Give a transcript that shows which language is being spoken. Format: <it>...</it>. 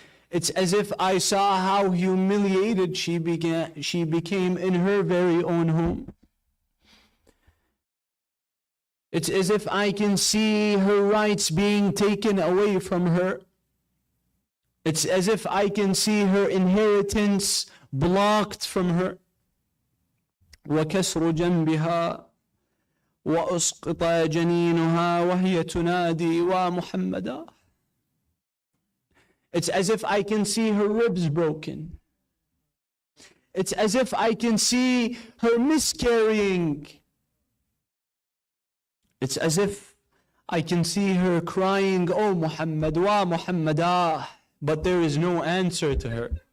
<en>It's as if I saw how humiliated she became in her very own home. It's as if I can see her rights being taken away from her. It's as if I can see her inheritance blocked from her.</en> <ar>وكسر جنبها وأسقط جنينها وهي تنادي ومحمدا.</ar> <en>It's as if I can see her ribs broken. It's as if I can see her miscarrying. It's as if I can see her crying, "Oh Muhammad, wa Muhammadah," but there is no answer to her.</en>